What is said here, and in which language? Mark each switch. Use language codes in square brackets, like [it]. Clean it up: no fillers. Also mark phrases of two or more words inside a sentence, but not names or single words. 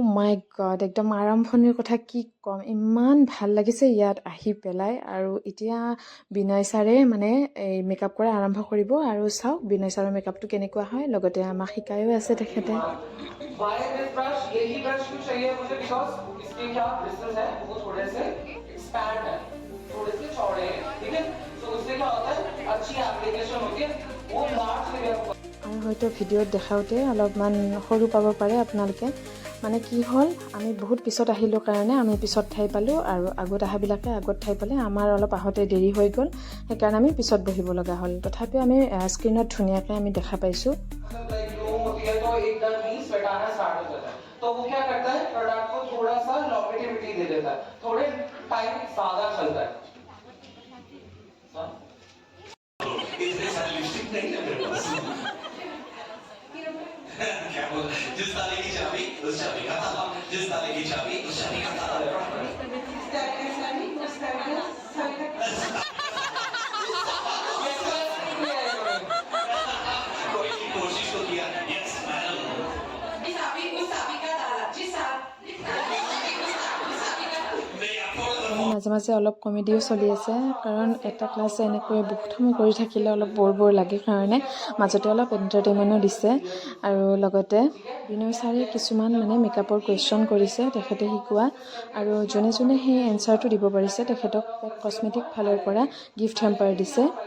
[en] My God, [as] একদম আৰম্ভণিৰ কথা কি ক'ম, ইমান ভাল লাগিছে ইয়াত আহি পেলাই। আৰু এতিয়া বিনয় ছাৰে মানে এই মেকআপ কৰা আৰম্ভ কৰিব, আৰু চাওক বিনয় ছাৰৰ মেকআপটো কেনেকুৱা হয়, লগতে আমাক শিকায়ো আছে তেখেতে। [en] Why this brush? [hi] यही brush क्यों चाहिए मुझे? Because इसके क्या bristles हैं वो थोड़े से expand हैं, थोड़े से चौड़े हैं, ठीक है? तो उससे क्या होता है, अच्छी application होती है, वो [en] large layer [hi] को। [as] আৰু হয়তো ভিডিঅ'ত দেখাওঁতে অলপমান সৰু পাব পাৰে আপোনালোকে। মানে কি হ'ল, আমি বহুত পিছত আহিলোঁ কাৰণে আমি পিছত ঠাই পালোঁ, আৰু আগত অহাবিলাকে আগত ঠাই পালে। আমাৰ অলপ আহোঁতে দেৰি হৈ গ'ল, সেইকাৰণে আমি পিছত বহিব লগা হ'ল। তথাপিও আমি স্ক্ৰীণত ধুনীয়াকৈ আমি দেখা পাইছোঁ। [hi] तो एकदम ही स्वेटाना स्टार्ट हो जाता है, तो वो क्या करता है, प्रोडक्ट को थोड़ा सा लॉन्गेटिविटी दे देता है, थोड़े टाइम ज्यादा चलता है। इतने सारे लिपस्टिक नहीं है मेरे पास। क्या बोल, जिस ताले की चाबी उस चाबी का ताला, जिस ताले की चाबी उस चाबी का ताला। कोई कोशिश तो किया। [en] Yes madam. [hi] जिस चाबी उस चाबी का ताला, जिस चाबी [as] মাজে মাজে অলপ কমেডিও চলি আছে, কাৰণ এটা ক্লাছ এনেকৈ বহুত সময় কৰি থাকিলে অলপ বৰ লাগে কাৰণে মাজতে অলপ এণ্টাৰটেইনমেণ্টো দিছে। আৰু লগতে বিনয় ছাৰে কিছুমান মানে মেকআপৰ কুৱেশ্যন কৰিছে তেখেতে শিকোৱা, আৰু যোনে যোনে সেই এনচাৰটো দিব পাৰিছে তেখেতক কছমেটিক ফালৰ পৰা [en] gift hamper [as] দিছে।